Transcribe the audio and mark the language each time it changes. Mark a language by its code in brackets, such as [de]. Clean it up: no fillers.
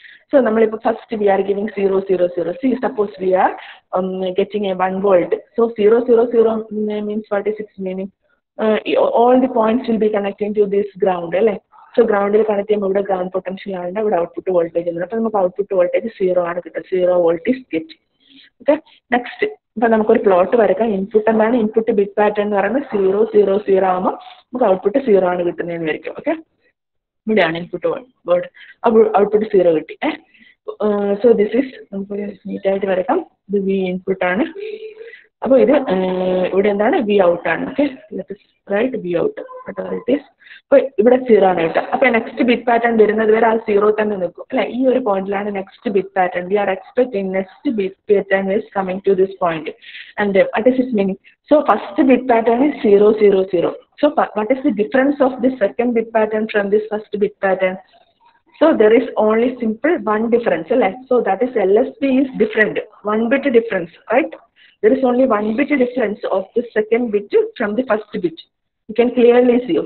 [en] So first we are giving 0 0 0. See, suppose we are getting a 1 volt. So 0 0 0 means what is its meaning? All the points will be connecting to this ground, right? So ground will connect to ground potential and output voltage. Output voltage 0 [ml] ആണ് കിട്ടുക, [en] 0 volt is getting. [ml] Okay, next ഇപ്പൊ നമുക്കൊരു plot വരക്കാം. Input എന്താണ്? Input bit pattern എന്ന് പറയുന്നത് 0 0 0 ആകുമ്പോൾ നമുക്ക് ഔട്ട്പുട്ട് 0 ആണ് കിട്ടുന്നതെന്ന് വിചാരിക്കും. ഓക്കെ, ഇവിടെയാണ് ഇൻപുട്ട് വേർഡ്, അപ്പോൾ ഔട്ട്പുട്ട് 0 കിട്ടി. [en] so this is [ml] നമുക്ക് നീറ്റായിട്ട് വരക്കാം. ഇത് വി ഇൻപുട്ട് ആണ്. അപ്പോൾ ഇത് ഇവിടെ എന്താണ്? വി ഔട്ട് ആണ്. Okay, [en] Right V out it is. [ml] അപ്പോൾ ഇവിടെ 0 ആണ് കേട്ടോ. അപ്പോൾ നെക്സ്റ്റ് ബിറ്റ് പാറ്റേൺ വരുന്നത് വരെ ആ 0 തന്നെ നിൽക്കും അല്ലെ. ഈ ഒരു പോയിന്റിലാണ് next bit pattern. [en] We are expecting next bit pattern is coming to this point and what is its meaning? So first bit pattern is 0 0 0. So what is the difference of this second bit pattern from this first bit pattern? So there is only simple one difference, right? So that is LSB is different, 1 bit difference, right? There is only 1 bit difference of the second bit from the first bit. You can clearly see.